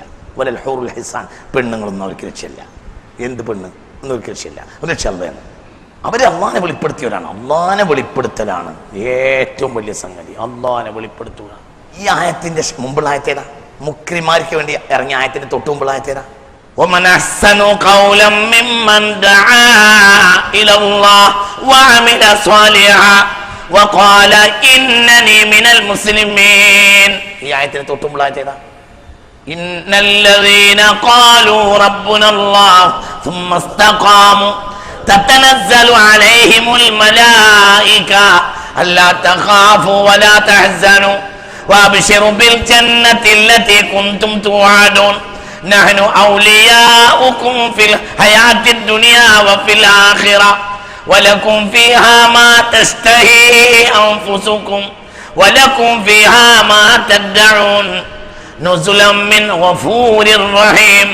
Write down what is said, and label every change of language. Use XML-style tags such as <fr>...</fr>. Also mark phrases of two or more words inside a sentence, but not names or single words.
<ar>ولا الحور الحسان,</ar> <ml>പെണ്ണുങ്ങളൊന്നും അവർക്ക് ലക്ഷ്യമല്ല. എന്ത് പെണ്ണ് ഒന്നും അവർക്ക് ലക്ഷ്യമില്ല. ലക്ഷ്യം അവർ അള്ളാഹിനെ വെളിപ്പെടുത്തിയവരാണ്. അള്ളാഹിനെ വെളിപ്പെടുത്തലാണ് ഏറ്റവും വലിയ സംഗതി. അള്ളാഹിനെ വെളിപ്പെടുത്തുക. ഈ ആയത്തിന്റെ മുമ്പുള്ള ആയത്തേതാ? മുക്രിമാർക്ക് വേണ്ടി ഇറങ്ങിയ ആയത്തിന്റെ തൊട്ട് മുമ്പുള്ള ആയത്തേതാ?</ml> <ar>ومن أحسن قولا ممن دعا إلى الله وعمل صالحا وقال إنني من المسلمين.</ar> <ml>ഈ ആയത്തിന് തൊട്ടുമുള്ള ആയത്തേതാ?</ml> <ar>إن الذين قالوا ربنا الله ثم استقاموا تتنزل عليهم الملائكة ألا تخافوا ولا تحزنوا وأبشروا بالجنة التي كنتم توعدون نحن أولياؤكم في الحياة الدنيا وفي الآخرة ولكم فيها ما تشتهي أنفسكم ولكم فيها ما تدعون نزلا من غفور رحيم.</ar>